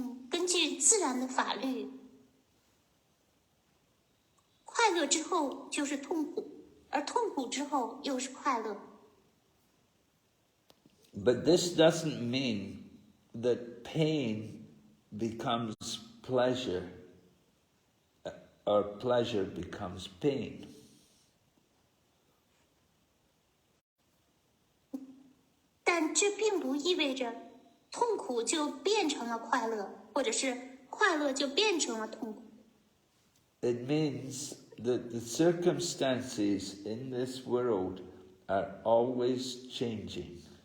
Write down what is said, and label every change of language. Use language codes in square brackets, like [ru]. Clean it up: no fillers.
[zh] 根据自然的法律，快乐之后就是痛苦，而痛苦之后又是快乐。 [en] But this doesn't mean that pain becomes pleasure, or pleasure becomes pain. [zh] 但这并不意味着痛苦就变成了快乐，或者是快乐就变成了痛苦。 [en] It means that the circumstances in this world are always changing.